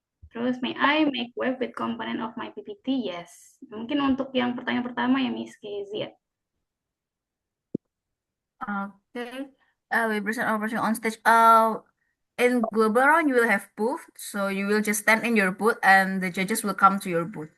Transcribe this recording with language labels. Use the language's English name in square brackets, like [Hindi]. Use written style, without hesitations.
[Indonesian] Terus, [English] may I make web with component of my PPT? Yes. [Indonesian] Mungkin untuk yang pertanyaan pertama ya, Miss Kezia. [English] Okay. We present our project on stage. In global round, you will have booth, so you will just stand in your booth and the judges will come to your booth.